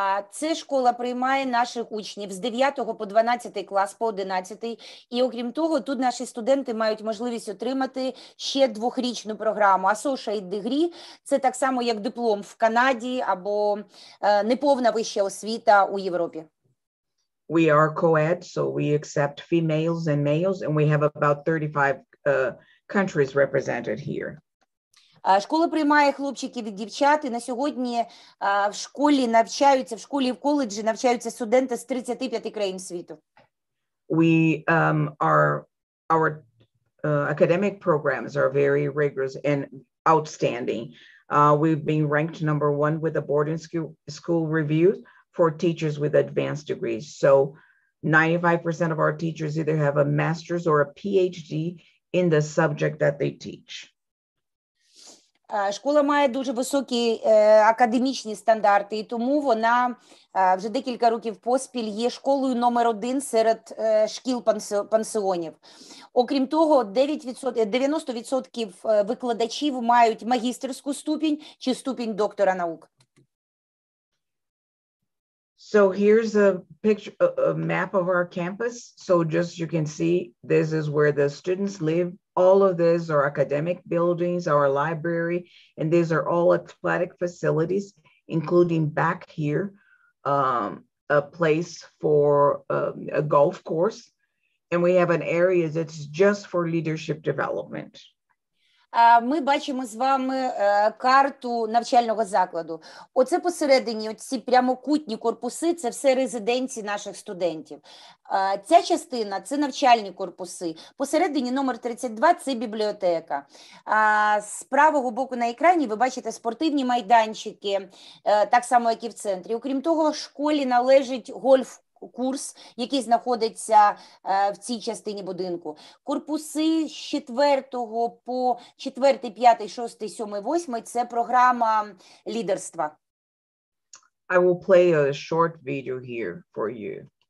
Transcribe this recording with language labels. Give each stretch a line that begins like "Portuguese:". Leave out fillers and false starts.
Ukrainian: Це школа приймає наших учнів з 9 по 12 клас, по 11. І окрім того, тут наші студенти мають можливість отримати ще двохрічну програму. Associate degree – це так само, як диплом в Канаді або неповна вища освіта у Європі.
English: We are co-ed, so we accept females and males, and we have about 35 countries represented here.
Ukrainian: Школа приймає хлопчиків і дівчат, і на сьогодні в школі навчаються, в школі і в коледжі навчаються студенти з 35 країн світу.
English: Our academic programs are very rigorous and outstanding. We've been ranked number 1 with the boarding school reviews for teachers with advanced degrees. So 95% of our teachers either have a master's or a PhD in the subject that they teach.
Ukrainian: Школа має дуже високі академічні стандарти, і тому вона вже декілька років поспіль є школою номер 1 серед шкіл-пансіонів. Окрім того, 90% викладачів мають магістерську ступінь чи ступінь доктора наук.
English: So here's a picture, a map of our campus. So just you can see, this is where the students live. All of these are academic buildings, our library, and these are all athletic facilities, including back here, a place for a golf course. And we have an area that's just for leadership development.
Ukrainian: Ми бачимо з вами карту навчального закладу. Оце посередині, оці прямокутні корпуси, це все резиденції наших студентів. Ця частина – це навчальні корпуси. Посередині номер 32 – це бібліотека. З правого боку на екрані ви бачите спортивні майданчики, так само, як і в центрі. Окрім того, школі належить гольф-курс, який знаходиться в цій частині будинку. Корпуси з 4 по 4, 5, 6, 7, 8 – це програма лідерства.
English: I will play a short video here for you.